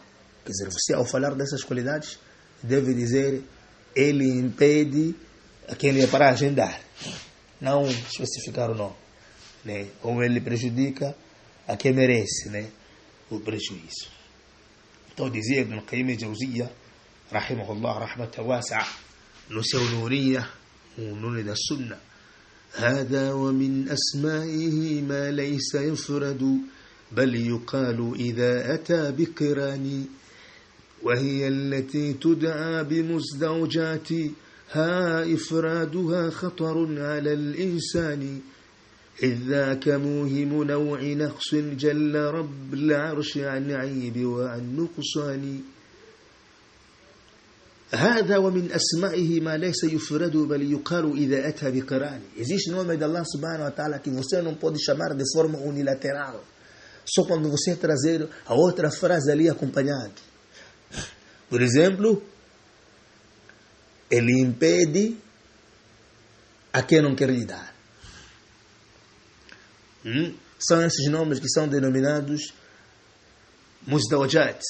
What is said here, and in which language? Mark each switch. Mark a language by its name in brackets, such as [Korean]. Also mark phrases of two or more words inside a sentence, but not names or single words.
[Portuguese] Quer dizer, você ao falar dessas qualidades deve dizer ele impede a quem ele é para agendar, não especificar o nome, né? Ou ele prejudica a quem merece, né, o prejuízo. Então dizia Ibn Qayyim al-Jawziyya [Arabic] رحمه الله رحمة واسعة [Portuguese] no seu Nuniyya, o Nuniyya da Sunna: [Arabic] هذا ومن أسمائه ما ليس يفرد بل يقال إذا أتى بقران وهي التي تدعى بمزدوجات ها إفرادها خطر على الإنسان إذ ذاك موهم نوع نقص جل رب العرش عن عيب وعن نقصان هذا ومن أسمائه ما ليس يفرد بل يقال إذا أتى بقران. [Portuguese] Existe nome de Allah [Arabic] سبحانه وتعالى [Portuguese] que você não pode chamar de forma unilateral, só quando você trazer a outra frase ali acompanhada. Por exemplo, ele impede a quem não quer lhe dar. São esses nomes que são denominados muzdawajat.